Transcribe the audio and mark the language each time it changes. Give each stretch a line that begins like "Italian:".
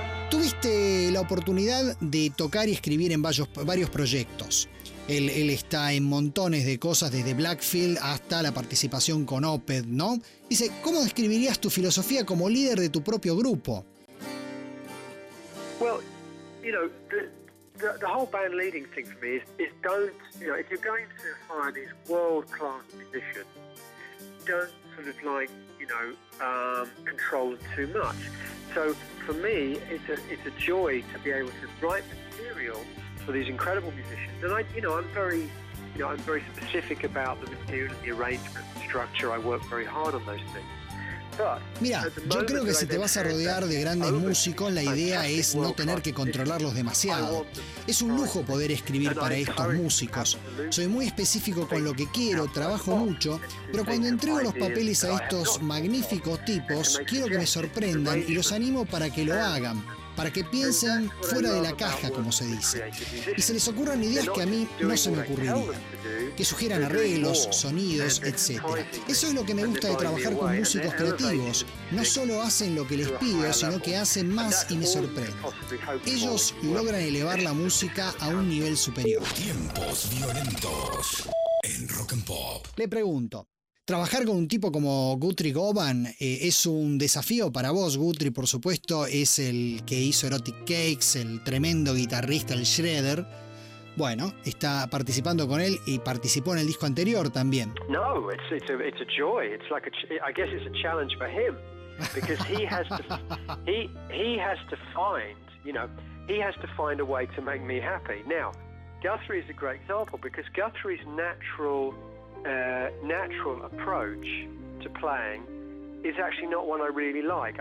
Spanish: Tuviste la oportunidad de tocar y escribir en varios proyectos. Él está en montones de cosas, desde Blackfield hasta la participación con Opeth, ¿no? Dice, ¿cómo describirías tu filosofía como líder de tu propio grupo?
English: Well, you know, the whole band leading thing for me is don't, you know, if you're going to hire these world-class musicians, don't sort of like, you know, control too much. So for me, it's a joy to be able to write material for these incredible musicians. And I'm very specific about the material and the arrangement and structure. I work very hard on those things.
Spanish: Mira, yo creo que si te vas a rodear de grandes músicos, la idea es no tener que controlarlos demasiado. Es un lujo poder escribir para estos músicos. Soy muy específico con lo que quiero, trabajo mucho, pero cuando entrego los papeles a estos magníficos tipos, quiero que me sorprendan y los animo para que lo hagan. para que piensen fuera de la caja, como se dice, y se les ocurran ideas que a mí no se me ocurrirían, que sugieran arreglos, sonidos, etc. Eso es lo que me gusta de trabajar con músicos creativos. No solo hacen lo que les pido, sino que hacen más y me sorprenden. Ellos logran elevar la música a un nivel superior. Tiempos violentos en Rock and Pop. Le pregunto, ¿trabajar con un tipo como Guthrie Govan es un desafío para vos? Guthrie, por supuesto, es el que hizo Erotic Cakes, el tremendo guitarrista, el Shredder. Bueno, está participando con él y participó en el disco anterior también.
English: No, it's a joy. It's like a, I guess it's a challenge for him because he has to find a way to make me happy. Now, Guthrie is a great example because Guthrie's natural approach to playing is actually not one I really like.